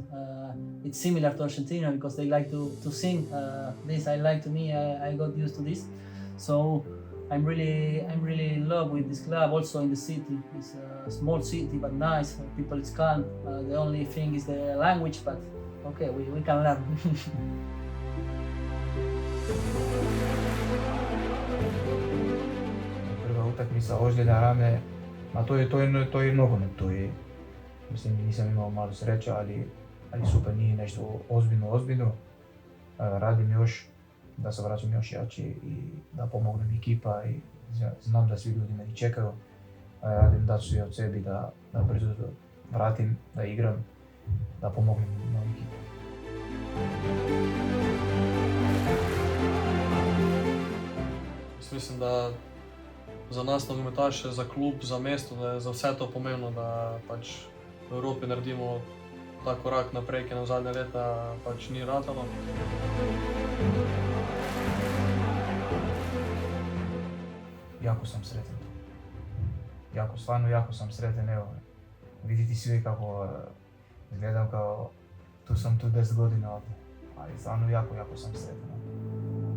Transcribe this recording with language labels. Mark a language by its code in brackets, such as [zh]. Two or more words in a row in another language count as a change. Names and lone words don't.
[en] It's similar to Argentina because they like to sing. This I like to me. I got used to this, so I'm really in love with this club. Also in the city, it's a small city but nice. People is calm. The only thing is the language, but okay, we can learn. [hr] Prva utakmica, ozljeda rame, ma to je nogomet, to je, mislim, nisam imao malo sreća, ali super, nije nešto ozbiljno. Radim još, da se vraćam još jači i da pomognem ekipa i znam da svi ljudi meni čekaju. Radim da ću sve od sebi da brzo vratim, da igram, da pomognem moju ekipu. [sl] Mislim, da za nas nogometaše, za klub, za mesto, da je za vse to pomembno, da pač v Evropi naredimo ta korak naprej, ki nam zadnja leta pač ni ratalo. [hr] Jako sam sretan tu. Stvarno jako sam sretan, evo. Vidite svi kako izgledam kao tu sam tu 10 godina ovdje, ali stvarno jako sam sretan.